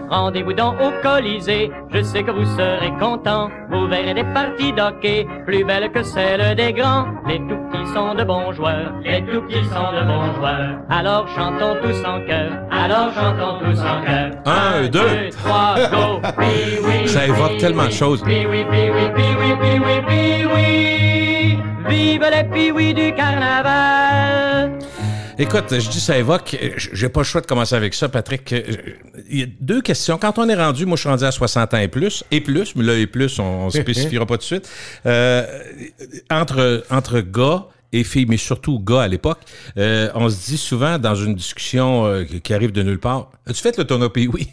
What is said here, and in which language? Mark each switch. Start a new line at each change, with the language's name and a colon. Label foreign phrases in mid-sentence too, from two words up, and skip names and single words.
French: Rendez-vous donc au Colisée, je sais que vous serez contents. Vous verrez des parties d'hockey plus belles que celles des grands. Les tout petits sont de bons joueurs, les tout petits sont de bons joueurs. Alors chantons tous en chœur, alors chantons tous en chœur. 1, 2, 3, go! Pee-wee, ça évoque tellement de choses. Pee-wee, Pee-wee, Pee-wee, Pee-wee, Pee-wee. Vive les Pee-wee du carnaval! Écoute, je dis ça évoque, j'ai pas le choix de commencer avec ça, Patrick. Il y a 2 questions. Quand on est rendu, moi je suis rendu à 60 ans et plus, mais là et plus, on ne spécifiera pas tout de suite. Entre gars et filles, mais surtout gars à l'époque, on se dit souvent dans une discussion qui arrive de nulle part, as-tu fait le tournoi Pee-Wee?